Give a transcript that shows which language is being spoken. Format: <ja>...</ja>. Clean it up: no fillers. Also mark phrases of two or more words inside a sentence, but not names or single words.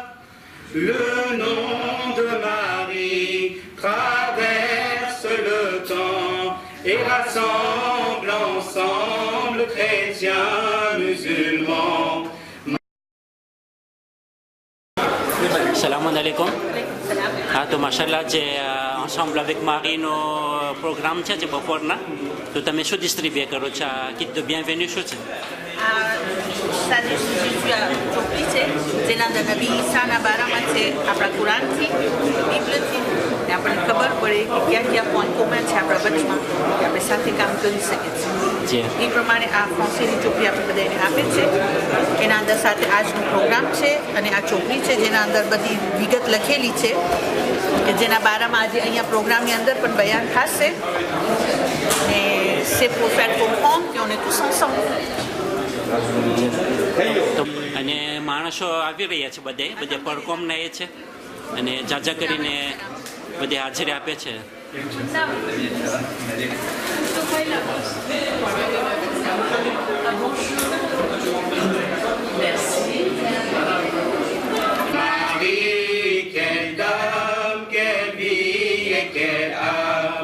<fr>Le nom de Marie traverse le temps et rassemble ensemble chrétiens, musulmans.</fr> <ar>سلام عليكم.</ar> <gu>તો માશાલ્લાહ જે</gu> <fr>ensemble avec Marie</fr> <gu>નો પ્રોગ્રામ છે જે બપોરના તો તમે શું ડિસ્ટ્રીબ્યુટ કરો છો કીટ તો bienvenue શું છે સાદી ચોપડી છે જેના અંદર નબી ઈસાના બારામાં છે આપણા કુરાનથી બીબલથી ને આપણને ખબર પડે કે ક્યાં ક્યાં પોઈન્ટ કોમન છે આપણા વચમાં કે આપણે સાથે કામ કરી શકીએ છીએ એ પ્રમાણે આ ફ્રાન્સીની ચોપડી આપણે બધાને આપે છે એના અંદર સાથે આજનો પ્રોગ્રામ છે અને આ ચોપડી છે જેના અંદર બધી વિગત લખેલી છે કે જેના બારામાં આજે અહીંયા પ્રોગ્રામની અંદર પણ બયાન થશે ને</gu> <fr>c'est pour faire comprendre qu'on est tous ensemble.</fr> <gu>અને માણસો આવી રહ્યા છે બધે પરકોમના એ છે અને જાજા કરીને બધે હાજરી આપે છે</gu> <fr>Marie, quelle dame, quelle vie et quelle âme.</fr>